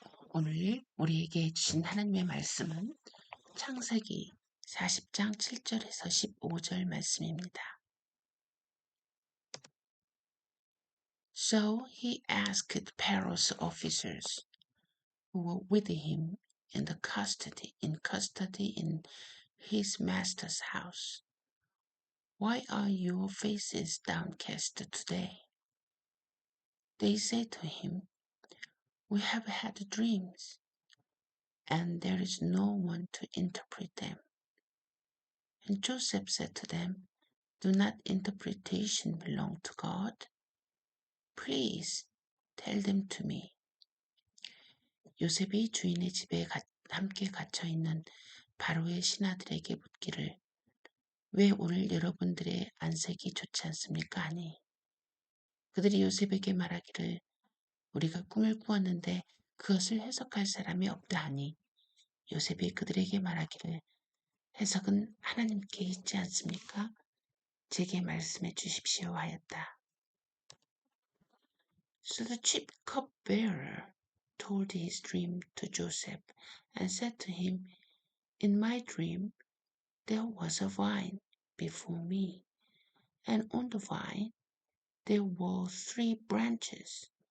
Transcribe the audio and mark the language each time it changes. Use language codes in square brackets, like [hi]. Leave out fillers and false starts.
[ko] 오늘 우리에게 주신 하나님의 말씀은 창세기 40장 7절에서 15절 말씀입니다. [en] So he asked Pharaoh's officers who were with him in custody in his master's house, "Why are your faces downcast today?" They said to him, "We have had dreams, and there is no one to interpret them." And Joseph said to them, "Do not interpretation belong to God? Please tell them to me." [ko] 요셉이 주인의 집에 함께 갇혀 있는 바로의 신하들에게 묻기를, "왜 오늘 여러분들의 안색이 좋지 않습니까?" 하니, 그들이 요셉에게 말하기를, "우리가 꿈을 꾸었는데 그것을 해석할 사람이 없다." 하니, 요셉이 그들에게 말하기를, "해석은 하나님께 있지 않습니까? 제게 말씀해 주십시오." 하였다. [en] So the chief cupbearer told his dream to Joseph and said to him, "In my dream there was a vine before me, and on the vine there were 3 branches.